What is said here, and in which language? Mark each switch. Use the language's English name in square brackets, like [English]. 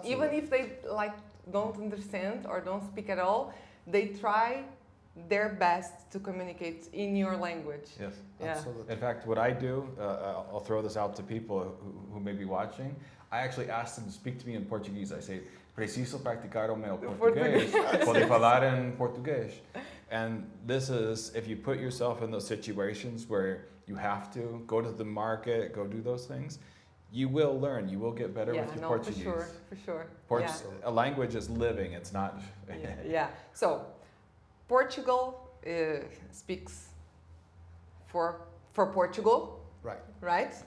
[English] Absolutely. Even if they don't understand or don't speak at all, they try their best to communicate in your language. Yes. Yeah. Absolutely. In fact, what I do, I'll throw this out to people who may be watching. I actually ask them to speak to me in Portuguese. I say, [Portuguese] preciso practicar o meu português. Pode falar em português. [English] And this is, if you put yourself in those situations where you have to go to the market, go do those things, you will learn. You will get better with your Portuguese. For sure. A language is living. It's not. Yeah. So, Portugal speaks for Portugal. Right.